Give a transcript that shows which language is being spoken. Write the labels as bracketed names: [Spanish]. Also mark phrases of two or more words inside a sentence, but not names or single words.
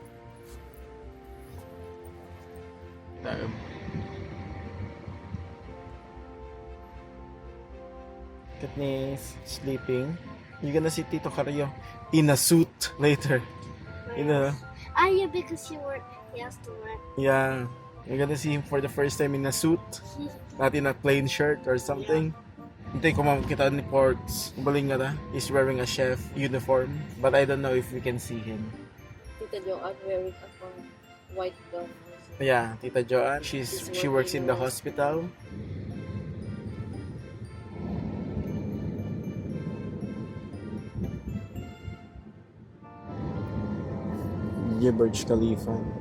[English] Katniss, sleeping. You're gonna see Tito Carrio in a suit later. You know? Ah, yeah, because he has to work. Yeah. You're gonna see him for the first time in a suit. Not in a plain shirt or something. [Iloko] Hintay ko makita ni Ports. Baling nga na. [English] He's wearing a chef uniform. But I don't know if we can see him. Tita Joanne wearing a white gown. Yeah, Tita Joanne. She works in the hospital. Yeah, Burj Khalifa.